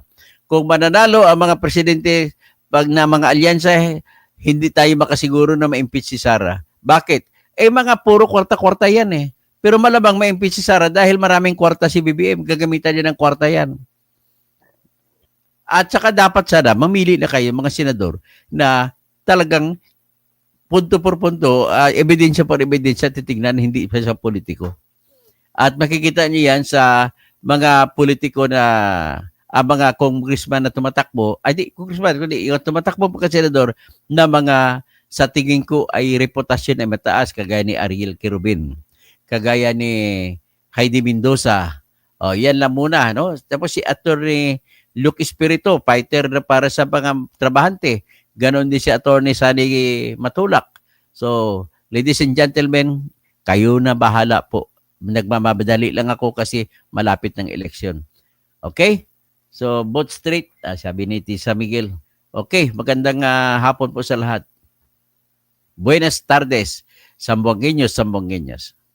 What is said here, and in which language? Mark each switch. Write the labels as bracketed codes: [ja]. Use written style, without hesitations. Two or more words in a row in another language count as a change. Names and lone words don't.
[tl] Kung mananalo ang mga presidente pag na mga alyansa, hindi tayo makasiguro na ma-impeach si Sara. Bakit? Mga puro kwarta-kwarta yan eh. Pero malamang ma-impeach si Sara dahil maraming kwarta si BBM. Gagamitan niya ng kwarta yan. At saka dapat sana, mamili na kayo mga senador na talagang [es] punto por punto, [tl] ebidensya por ebidensya, titignan, hindi pa siya politiko. At makikita niyo yan sa mga politiko na mga congressman na tumatakbo, congressman, kundi yung tumatakbo pa senador na mga sa tingin ko ay reputasyon ay mataas, kagaya ni Ariel Quirubin, kagaya ni Heidi Mendoza. Yan lang muna, no? Tapos si Attorney Luke Espiritu, fighter na para sa mga trabahante. Ganon din si Attorney Sani Matulak. [en] So, ladies and gentlemen, [tl] kayo na bahala po. Nagmamadali lang ako kasi malapit ng eleksyon. Okay? So, [en] vote straight, [tl] sabi ni Tisa Miguel. Okay, magandang hapon po sa lahat. [es] Buenas tardes, Sambuangueños, Sambuangueñas.